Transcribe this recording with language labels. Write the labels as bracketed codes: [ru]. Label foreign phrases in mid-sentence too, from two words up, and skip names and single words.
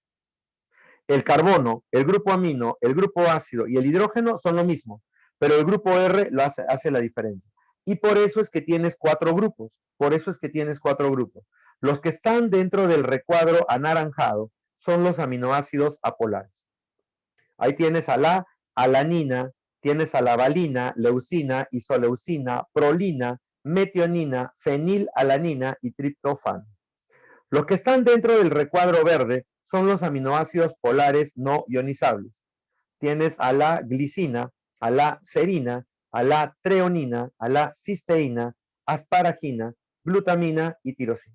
[es] El carbono, el grupo amino, el grupo ácido y el hidrógeno son lo mismo, pero el grupo R lo hace la diferencia. Y por eso es que tienes 4 grupos. Por eso es que tienes 4 grupos. Los que están dentro del recuadro anaranjado son los aminoácidos apolares. Ahí tienes a la alanina, tienes a la valina, leucina, isoleucina, prolina, metionina, fenilalanina y triptófano. Los que están dentro del recuadro verde son los aminoácidos polares no ionizables. Tienes a la glicina, a la serina, a la treonina, a la cisteína, asparagina, glutamina y tirosina.